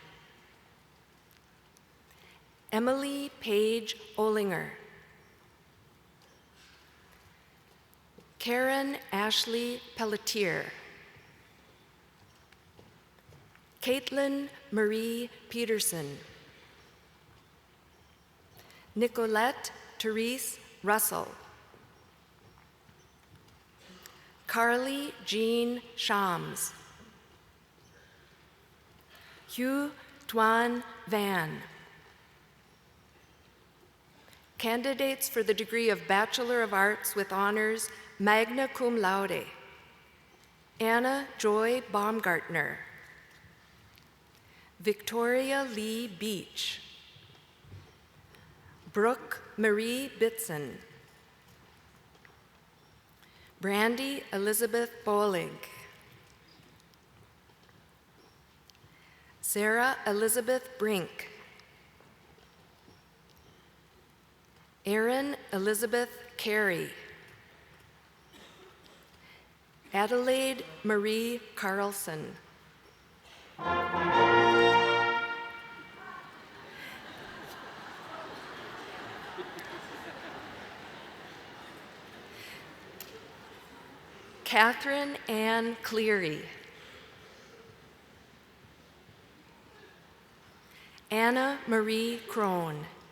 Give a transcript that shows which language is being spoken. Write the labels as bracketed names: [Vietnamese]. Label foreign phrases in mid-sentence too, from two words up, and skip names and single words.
[English] Emily Paige Olinger. Karen Ashley Pelletier. Caitlin Marie Peterson. Nicolette Therese Russell. Carly Jean Shams. Hugh Tuan Van. Candidates for the degree of Bachelor of Arts with Honors, [Latin] magna cum laude. [English] Anna Joy Baumgartner. Victoria Lee Beach. Brooke Marie Bitson. Brandy Elizabeth Bolig. Sarah Elizabeth Brink. Erin Elizabeth Carey. Adelaide Marie Carlson. Catherine Ann Cleary. Anna Marie Crone.